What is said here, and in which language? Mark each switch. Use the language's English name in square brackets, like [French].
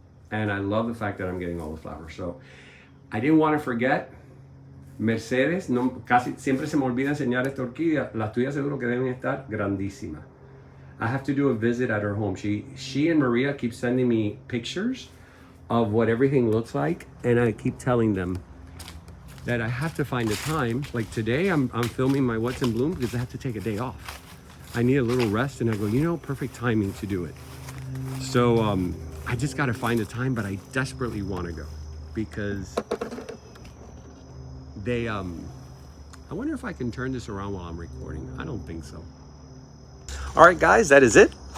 [English] And I love the fact that I'm getting all the flowers. So I didn't want to forget. [Spanish] Mercedes, casi siempre se me olvida enseñar esta orquídea. Las tuyas seguro que deben estar grandísimas. [English] I have to do a visit at her home. She and Maria keep sending me pictures of what everything looks like. And I keep telling them that I have to find a time. Like today, I'm filming my What's in Bloom because I have to take a day off. I need a little rest. And I go, you know, perfect timing to do it. So, I just got to find a time, but I desperately want to go because they, I wonder if I can turn this around while I'm recording. I don't think so. All right, guys, that is it.